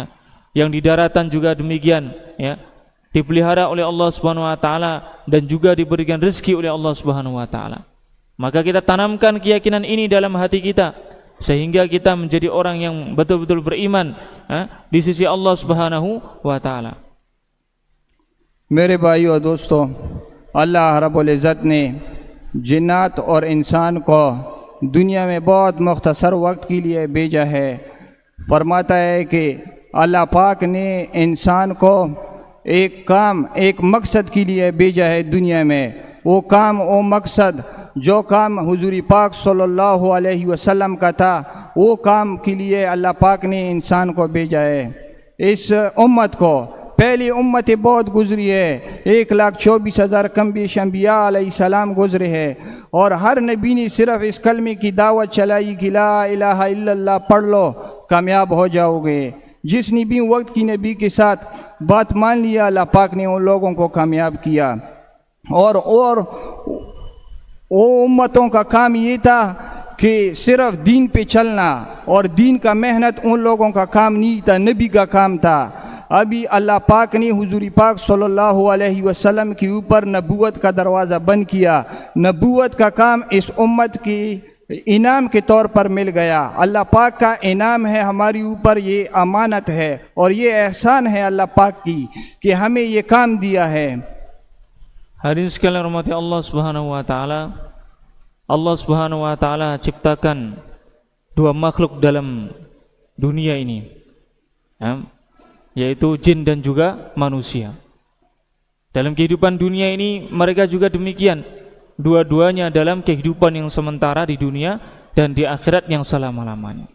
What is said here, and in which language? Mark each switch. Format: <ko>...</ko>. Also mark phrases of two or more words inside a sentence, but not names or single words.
<id>Yang di daratan juga demikian, ya. Dipelihara oleh Allah</id> <ar>سبحانه وتعالى</ar> <id>dan juga diberikan rezeki oleh Allah</id> <ar>سبحانه وتعالى.</ar> <id>Maka kita tanamkan keyakinan ini dalam hati kita sehingga kita menjadi orang yang betul-betul beriman di sisi Allah</id> <ar>سبحانه وتعالى.</ar> <hi>मेरे भाइयों और दोस्तों, अल्लाह</hi> <ar>رب العزة</ar> <hi>ने जिन्नात और इंसान को दुनिया में बहुत मुख्तसर वक्त के लिए भेजा है। फरमाता है कि अल्लाह पाक ने इंसान को एक काम, एक मकसद के लिए भेजा है दुनिया में। वो काम, वो मकसद, जो काम हुजूर पाक</hi> <ar>صلى الله عليه وسلم</ar> <hi>का था, वो काम के लिए अल्लाह पाक ने इंसान को भेजा है। इस उम्मत को पहली उम्मतें बहुत गुजरी है, 1,24,000 कम्बिश अंबिया अलैहिस्सलाम गुजरे हैं। और हर नबी ने सिर्फ इस कलमे की दावत चलाई कि</hi> <ar>لا إله إلا الله</ar> <hi>पढ़ लो, कामयाब हो जाओगे। जिसने भी वक्त की नबी के साथ बात मान लिया, अल्लाह पाक ने उन लोगों को कामयाब किया। और वो उम्मतों का काम ये था कि सिर्फ दीन पे चलना, और दीन का मेहनत उन लोगों का काम नहीं था, नबी का काम था। अभी अल्लाह पाक ने हुजूर पाक</hi> <ar>صلى الله عليه وسلم</ar> <hi>के ऊपर नबूवत का दरवाज़ा बंद किया। नबूवत का काम इस उम्मत की इनाम के तौर पर मिल गया। अल्लाह पाक का इनाम है हमारी ऊपर, ये अमानत है और ये एहसान है अल्लाह पाक की कि हमें ये काम दिया है।</hi> <id>Hadirin sekalian</id> <ar>رحمة الله سبحانه وتعالى,</ar> <id>Allah</id> <ar>سبحانه وتعالى</ar> <id>ciptakan dua makhluk dalam dunia ini, yaitu jin dan juga manusia. Dalam kehidupan dunia ini mereka juga demikian, dua-duanya dalam kehidupan yang sementara di dunia dan di akhirat yang selama-lamanya.</id>